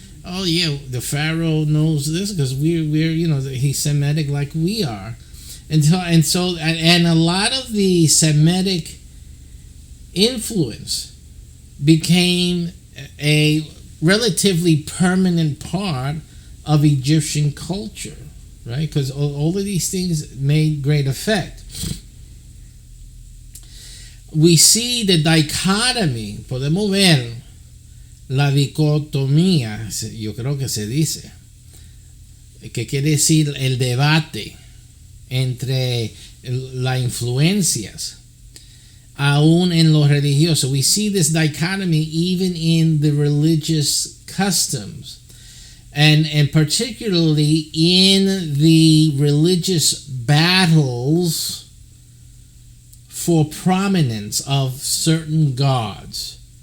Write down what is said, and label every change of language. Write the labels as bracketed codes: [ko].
[en] Oh yeah, the Pharaoh knows this because we're he's Semitic like we are, and a lot of the Semitic influence became a relatively permanent part of Egyptian culture, right? Because all of these things made great effect. We see the dichotomy, [es] podemos ver la dicotomía, yo creo que se dice, que quiere decir el debate entre las influencias aún en lo religioso. [en] We see this dichotomy even in the religious customs, and particularly in the religious battles for prominence of certain gods.